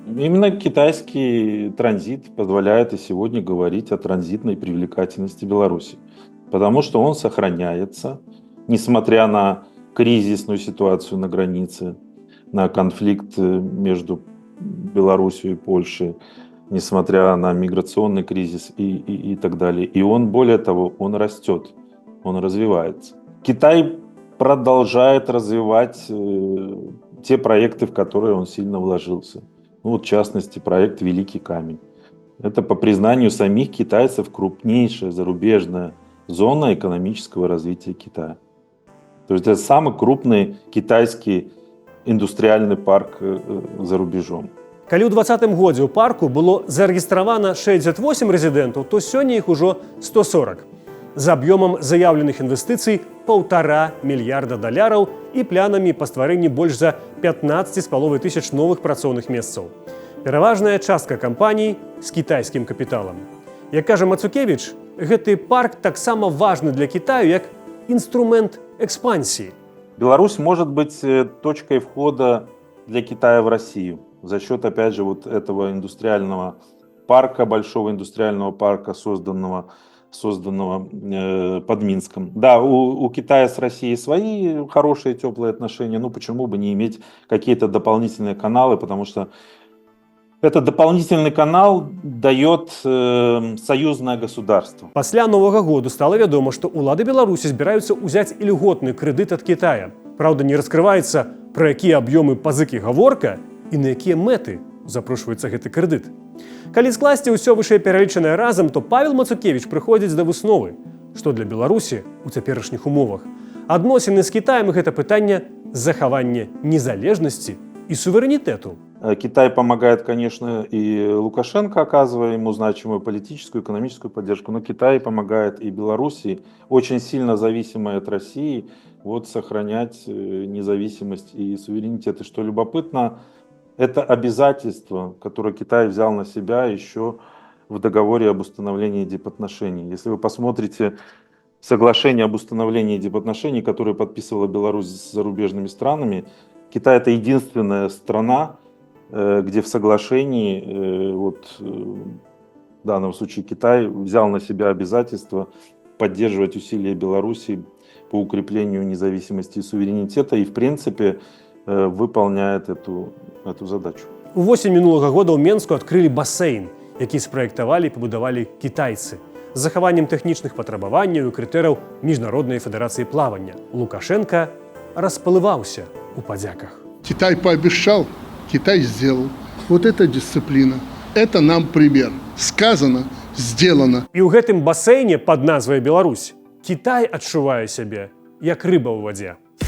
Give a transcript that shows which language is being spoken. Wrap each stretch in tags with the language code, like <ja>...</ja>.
<ru>Именно китайский транзит позволяет и сегодня говорить о транзитной привлекательности Беларуси. Потому что он сохраняется, несмотря на кризисную ситуацию на границе, на конфликт между Беларусью и Польшей, несмотря на миграционный кризис и так далее. И он, более того, он растет, он развивается. Китай продолжает развивать те проекты, в которые он сильно вложился. Ну, вот, в частности, проект «Великий камень». Это, по признанию самих китайцев, крупнейшая зарубежная зона экономического развития Китая. То есть это самый крупный китайский индустриальный парк за рубежом.</ru> <be>Калі ў 2020 годзе ў парку было зарэгістравана 68 рэзідэнтаў, то сёння іх ужо 140. З аб'ёмам заяўленых інвестыцый $1,5 мільярда і планамі па стварэнні больш за 15,5 тысяч новых працоўных месцаў. Пераважная частка кампаній з кітайскім капіталам. Як кажа Мацукевич, гэты парк таксама важны для Китаю як инструмент экспансии.</be> <ru>Беларусь может быть точкой входа для Китая в Россию за счет, опять же, вот этого индустриального парка, большого индустриального парка, созданного под Минском. Да, у Китая с Россией свои хорошие, теплые отношения, ну почему бы не иметь какие-то дополнительные каналы, потому что этот дополнительный канал дает союзное государство.</ru> <be>Пасля Новага году стало вядома, што улады Беларусі збіраюцца ўзяць ільготны крэдыт ад Китая. Праўда, не раскрываецца, пра якія аб'ёмы пазыкі гаворка і на якія мэты запрошваецца гэты крэдыт. Калі скласці ўсё вышэйпералічанае разам, то Павел Мацукевич прыходзіць да высновы, што для Беларусі ў цяперашніх умовах адносіны з Кітаем гэта пытанне захавання незалежнасці и суверенитету.</be> <ru>Китай помогает, конечно, и Лукашенко, оказывая ему значимую политическую, экономическую поддержку, но Китай помогает и Белоруссии, очень сильно зависимой от России, вот, сохранять независимость и суверенитет. И что любопытно, это обязательство, которое Китай взял на себя еще в договоре об установлении дипотношений. Если вы посмотрите соглашение об установлении дипотношений, которое подписывала Беларусь с зарубежными странами, Китай — это единственная страна, где в соглашении, в данном случае Китай взял на себя обязательство поддерживать усилия Беларуси по укреплению независимости и суверенитета и, в принципе, выполняет эту задачу.</ru> <be>Увосень мінулага года ў Менску адкрылі басейн, які спраектавалі і пабудавалі кітайцы з захаваннем тэхнічных патрабаванняў і крытэрыяў міжнароднай федэрацыі плавання. Лукашенко расплываўся у падзяках.</be> <ru>Китай пообещал, Китай сделал. Вот это дисциплина. Это нам пример. Сказано, сделано.</ru> <be>І ў гэтым басейне пад назвай Беларусь Кітай адчувае сябе як рыба ў вадзе.</be>